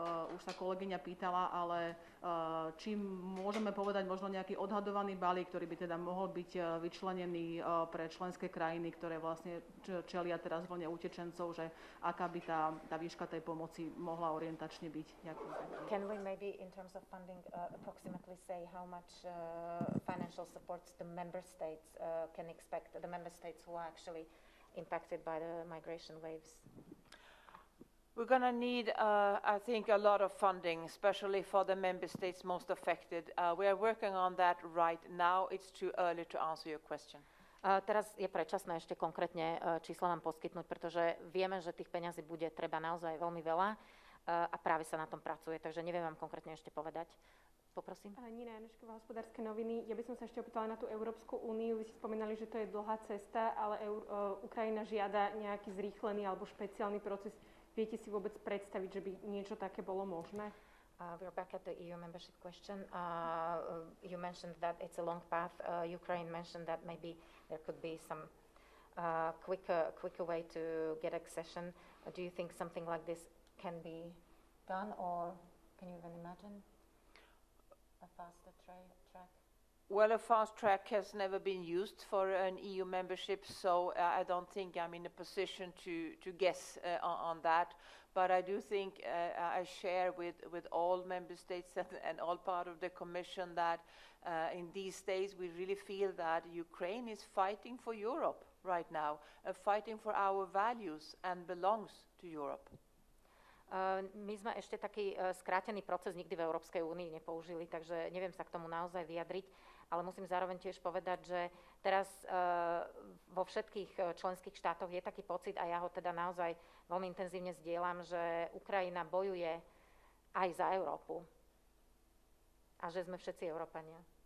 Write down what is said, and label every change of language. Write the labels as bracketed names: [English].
[Slovak] Už sa kolegyňa pýtala, ale či môžeme povedať možno nejaký odhadovaný balík, ktorý by teda mohol byť vyčlenený pre členské krajiny, ktoré vlastne čelia teraz vlne utečencov, že aká by tá výška tej pomoci mohla orientačne byť. Ďakujem. [English] Can we maybe in terms of funding approximately say how much financial supports the member states can expect, the member states who are actually impacted by the migration waves? We're going to need, I think, a lot of funding, especially for the member states most affected. We are working on that right now. It's too early to answer your question. [Slovak] Teraz je predčasné ešte konkrétne čísla nám poskytnúť, pretože vieme, že tých peňazí bude treba naozaj veľmi veľa a práve sa na tom pracuje, takže neviem vám konkrétne ešte povedať. Poprosím. Nina Janušková, Hospodárske noviny. Ja by som sa ešte opýtala na tú Európsku úniu. Vy ste spomínali, že to je dlhá cesta, ale Ukrajina žiada nejaký zrýchlený alebo špeciálny proces. Viete si vôbec predstaviť, že by niečo také bolo možné? [English] We're back at the EU membership question. You mentioned that it's a long path. Ukraine mentioned that maybe there could be some quicker way to get accession. Do you think something like this can be done, or can you even imagine a faster track? Well, a fast track has never been used for an EU membership, so I don't think I'm in a position to guess on that. But I do think I share with all member states and all part of the Commission that in these days we really feel that Ukraine is fighting for Europe right now, fighting for our values and belongs to Europe. [Slovak] My sme ešte taký skrátený proces nikdy v Európskej únii nepoužili, takže neviem sa k tomu naozaj vyjadriť, ale musím zároveň tiež povedať, že teraz vo všetkých členských štátoch je taký pocit, a ja ho teda naozaj veľmi intenzívne zdieľam, že Ukrajina bojuje aj za Európu a že sme všetci Európania.